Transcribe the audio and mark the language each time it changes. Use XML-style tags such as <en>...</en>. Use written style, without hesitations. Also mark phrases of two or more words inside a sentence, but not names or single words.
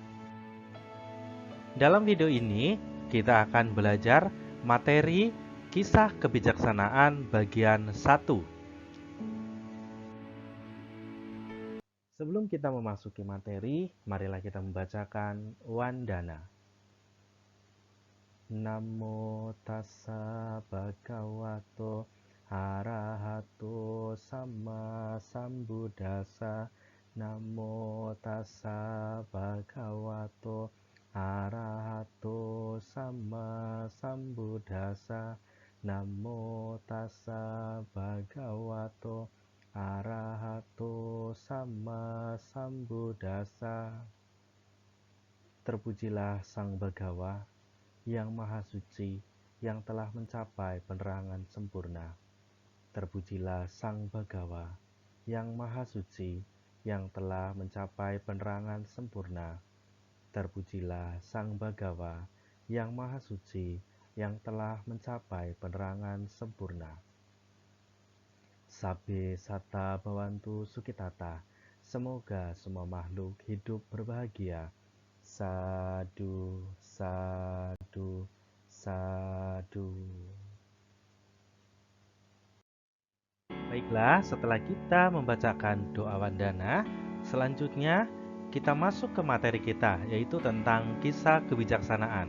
<id>Dalam video ini kita akan belajar materi Kisah Kebijaksanaan bagian 1. Sebelum kita memasuki materi, marilah kita membacakan Wandana.</id> <pi>Namo tassa bhagavato arahato sama sambuddhassa. Namo tassa bhagavato arahato sama sambuddhassa. Namo tassa bhagavato arahato sama sambuddhassa.</pi> <id>Terpujilah Sang Bhagawa yang Maha Suci yang telah mencapai penerangan sempurna. Terpujilah Sang Bhagawa yang Maha Suci yang telah mencapai penerangan sempurna. Terpujilah Sang Bhagawa yang Maha Suci yang telah mencapai penerangan sempurna.</id> <pi>Sabbe satta bhavantu sukhitata.</pi> <id>Semoga semua makhluk hidup berbahagia.</id> <pi>Sadu, sadu, sadu.</pi> <id>Baiklah, setelah kita membacakan doa wandana, selanjutnya kita masuk ke materi kita, yaitu tentang kisah kebijaksanaan.</id>